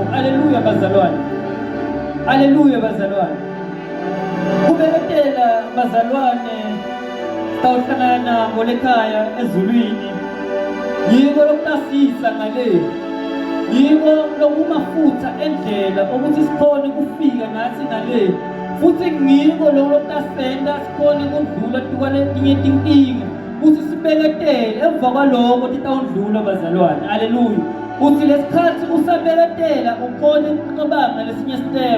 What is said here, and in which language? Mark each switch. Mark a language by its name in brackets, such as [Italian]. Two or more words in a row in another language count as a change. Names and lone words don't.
[Swati] Haleluya bazalwane. Haleluya bazalwane. Kubeketela bazalwane sitawuhlangana nabo lekhaya ezulwini. Yiko lokutasisa ngale. Yiko lokumafutha endlela ukuthi sikhone kufika nathi ngale. Futhi ngiko lokutasenda sikhone kudlula tukwane tinye tinkinga. Uthi sibeketele emva kwaloko titawudlula bazalwane. Haleluya. Uthi lesikhathi usabeketela ukhone ukucabanga lesinye step.